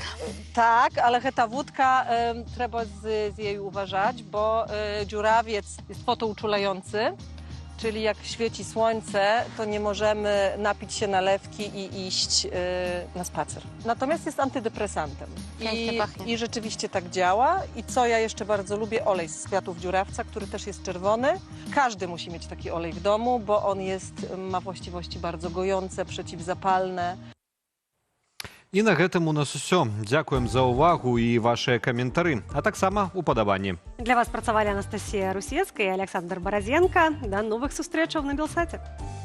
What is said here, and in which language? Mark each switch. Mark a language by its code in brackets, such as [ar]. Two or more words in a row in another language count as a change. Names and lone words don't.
[pl] Tak, ale ta wódka trzeba z jej uważać, bo dziurawiec jest fotouczulający, czyli jak świeci słońce, to nie możemy napić się nalewki i iść na spacer. Natomiast jest antydepresantem. I rzeczywiście tak działa. I co ja jeszcze bardzo lubię, olej z kwiatów dziurawca, który też jest czerwony. Każdy musi mieć taki olej w domu, bo on ma właściwości bardzo gojące, przeciwzapalne. [be] І на гэтым у нас усё. Дзякуем за ўвагу і вашыя каментары, а таксама упадабанні. Для вас працавалі Анастасія Русецкая і Александр Баразенко. До новых сустрэчаў на Белсаце.